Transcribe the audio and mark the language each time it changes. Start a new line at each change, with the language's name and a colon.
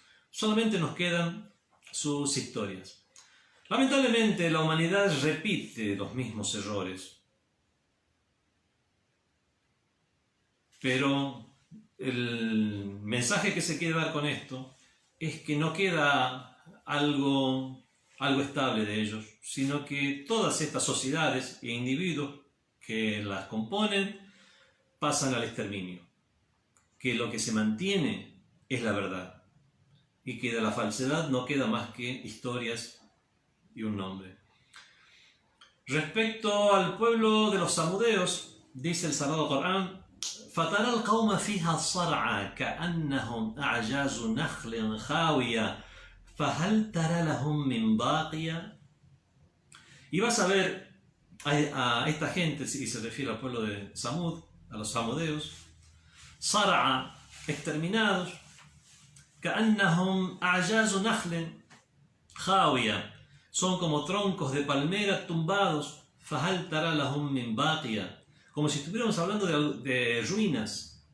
Spanish: Solamente nos quedan sus historias. Lamentablemente la humanidad repite los mismos errores, pero el mensaje que se quiere dar con esto es que no queda algo estable de ellos, sino que todas estas sociedades e individuos que las componen pasan al exterminio, que lo que se mantiene es la verdad y que de la falsedad no queda más que historias y un nombre. Respecto al pueblo de los samudeos, dice el Sagrado Corán:
Arabic: فَتَرَى الْقَوْمَ فِيهَا صَرْعًا كَأَنَّهُمْ أَعْجَازُ نَخْلٍ خَاوِيَةٍ فَهَلْ تَرَى لَهُم مِّن بَاقِيَةٍ.
Spanish: Y vas a ver a esta gente, y se refiere al pueblo de Samud, a los samudeos,
Arabic: صَرْعًا,
Spanish: exterminados,
Arabic: كَأَنَّهُمْ أَعْجَازُ نَخْلٍ خَاوِيَةٍ,
Spanish: son como troncos de palmera tumbados,
Arabic: فَهَلْ تَرَى لَهُم مِّن بَاقِيَةٍ,
Spanish: como si estuviéramos hablando de ruinas.